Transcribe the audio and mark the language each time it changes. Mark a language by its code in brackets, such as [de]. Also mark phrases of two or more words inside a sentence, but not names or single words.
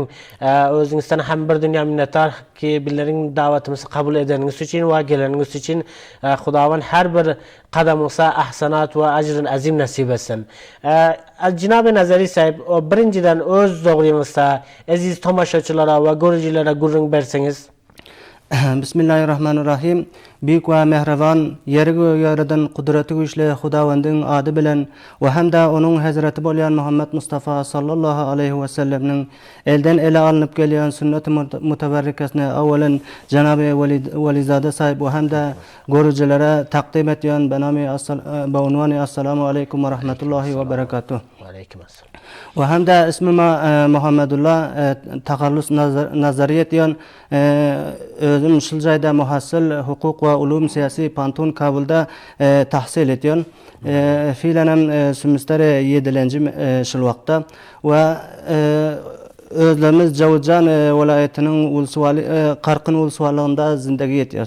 [tk] Özüňizden hem bir dünýä minnettar ki billeriň dawatymyzy kabul edeniňiz üçin we geleniňiz üçin Hudawan her bir kadamyňyza ahsanat we ajryn azim nasip etsin. Jinaby Nazary sahyp, birinciden öz dogryňyzda aziz tamaşaçylara we görüjilere gurrun berseňiz. Bismillahirrahmanirrahim. Büyük ve mehrevan, yeri yaradan kudreti güçlü Hudawandyň ady bilen we hem de onun Hazreti bolýan Muhammed Mustafa [ar] صلى الله عليه وسلم'nin [tk] elden ele alınıp gelýän sünnet-i mutabarrikasine awalen Janaby Welizada sahyp we hem de görüjilere takdim etýän benami [ar] السلام عليكم ورحمة الله وبركاته. [tk] Aleykümselam. Ve hem de ismime Muhammedullah takallus nazariyet yan özüm şul jaýda muhassil hukuk ve ulum siyasi pantun Kabulda tahsil etýän. Fiilenem semestre 7-nji şul wagtda ve özlerimiz Jawzan welaýatynyň ulsuwaly Qarqyn ulsuwalygynda zindagi etýär.